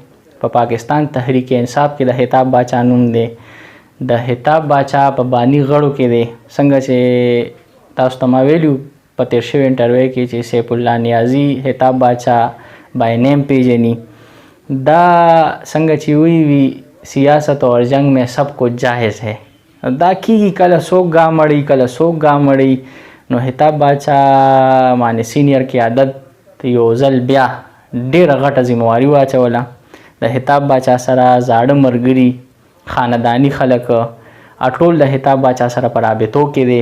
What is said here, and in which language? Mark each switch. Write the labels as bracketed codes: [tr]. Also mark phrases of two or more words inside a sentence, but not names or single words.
[ps] په پاکستان تحریک انصاف کې د خطاب باچہ نوم دی. د خطاب باچہ په بانی غړو کې دی. څنګه چې تاسو ته ما ویلو په تیر شوي انټرویو کې چې سیف الله نیازي خطاب باچہ [en] by name [ps] پیژني. دا څنګه چې وی [ur] سیاست اور جنگ میں سب کچھ جائز ہے. [ps] دا کیږي کله څوک ګامړي کله څوک ګامړي. نو خطاب باچہ باندې سینیر قیادت یو ځل بیا ډېره غټه ذمواري واچوله. د خطاب باچہ سره زاړه ملګري خاندانی خلک ټول د خطاب باچہ سره په رابطو کې دی.